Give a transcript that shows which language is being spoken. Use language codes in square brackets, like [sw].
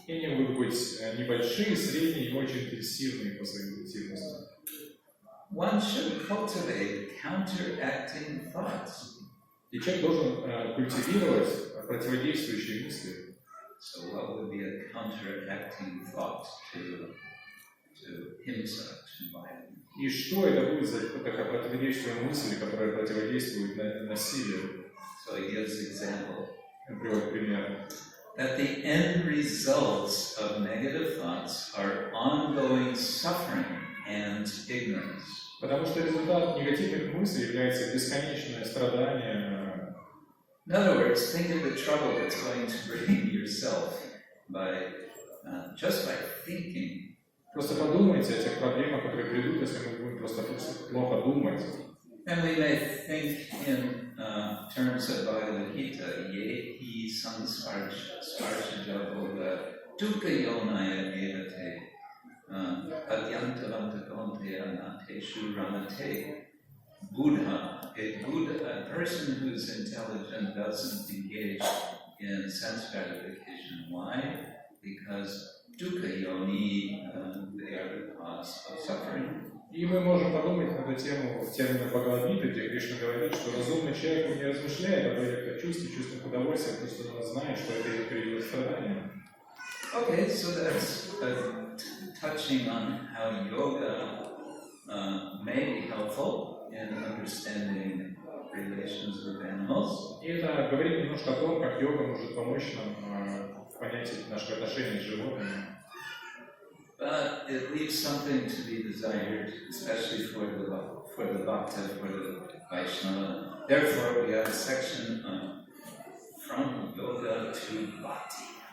[ru] И они могут быть небольшие, средние и очень интенсивные по своей интенсивности. [en] one should cultivate counteracting thoughts. [ru] И человек должен культивировать противодействующие мысли. [en] So what would be a counteracting thought to himsa, to violence? [ru] И что это будет за такая противодействующая мысль, которая противодействует насилию? [en] So he gives example. [ru] Он приводит пример. [en] That the end results of negative thoughts are ongoing suffering and ignorance. [ru] Потому что результат негативных мыслей является бесконечное страдание. [en] In other words, think of the trouble that's going to bring yourself by just by thinking. [ru] Просто подумайте о тех проблемах, которые придут, если мы будем просто плохо думать. [en] And we may think in terms of Bhagavad Gita, [sa] ye hi sansparsha boga dukkha yonaya evate adyantavantakonte anateshu ramate. [en] Buddha, a person who's intelligent doesn't engage in sense gratification. Why? Because dukkha yoni, they are the cause of suffering. [ru] И мы можем подумать на эту тему в терминах Бхагавад-гиты, где Кришна говорит, что разумный человек не размышляет об этих чувствах, чувствах удовольствия, просто он знает, что это его приведет к страданию. [en] Okay, so that's touching on how yoga may be helpful in understanding relations with animals. [ru] И это говорит немножко о том, как йога может помочь нам в понятии наших отношений с животными. [en] But it leaves something to be desired, especially for the bhakta, for the Vaishnava. Therefore, we have a section from yoga to bhakti.